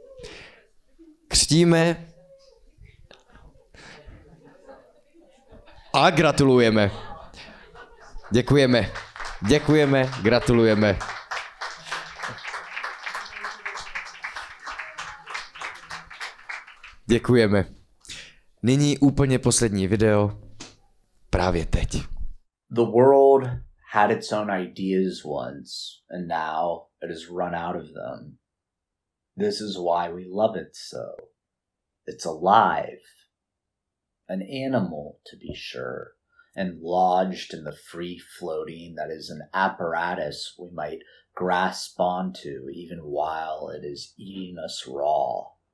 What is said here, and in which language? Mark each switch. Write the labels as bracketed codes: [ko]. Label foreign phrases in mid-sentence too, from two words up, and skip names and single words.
[cs] Křtíme a gratulujeme. Děkujeme. Děkujeme, gratulujeme. Děkujeme. Nyní úplně poslední video. Právě teď. [en] The world had its own ideas once, and now it has run out of them. This is why we love it so. It's alive. An animal, to be sure, and lodged in the free floating that is an apparatus we might grasp onto even while it is eating us raw.